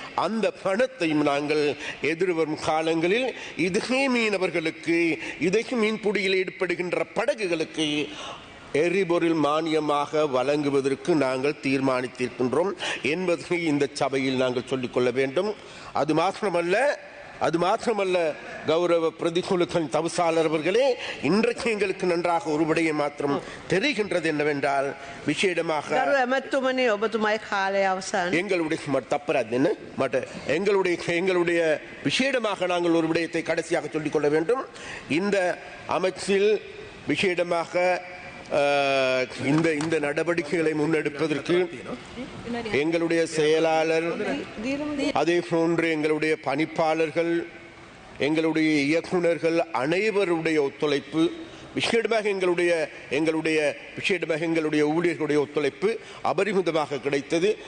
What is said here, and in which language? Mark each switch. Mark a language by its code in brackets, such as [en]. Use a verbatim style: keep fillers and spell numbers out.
[ta] அந்த பணத்தையும் நாங்கள் எதிர்வரும் காலங்களில் இதே மீனவர்களுக்கு, இதே மீன்பிடியில் ஈடுபடுகின்ற படகுகளுக்கு எரிபொருள் மானியமாக வழங்குவதற்கு நாங்கள் தீர்மானித்திருக்கின்றோம் என்பதை இந்த சபையில் நாங்கள் சொல்லிக்கொள்ள வேண்டும். அது மாத்திரமல்ல அது மாத்திரமல்ல கௌரவ பிரதிகுலுக்கன் தவிசாளர் அவர்களே, இன்றைக்கு எங்களுக்கு நன்றாக ஒரு விடையை மாத்திரம் தெரிகின்றது என்னவென்றால், விசேடமாக [si] ගරු ඇමැත්තුමනි ඔබතුමයි කාලය අවසන්. [ta] எங்களுடைய மட்- தப்புறாது என்ன மட்ட எங்களுடைய எங்களுடைய விசேடமாக நாங்கள் ஒரு விடயத்தை கடைசியாக சொல்லிக்கொள்ள வேண்டும். இந்த அமைச்சில் விசேடமாக அஹ், இந்த இந்த நடவடிக்கைகளை முன்னெடுப்பதற்கு எங்களுடைய செயலாளர், அதே போன்று எங்களுடைய பணிப்பாளர்கள், எங்களுடைய இயக்குனர்கள் அனைவருடைய ஒத்துழைப்பு, விசேடமாக எங்களுடைய எங்களுடைய விசேடமாக எங்களுடைய ஊழியர்களுடைய ஒத்துழைப்பு அபரிமிதமாக கிடைத்தது.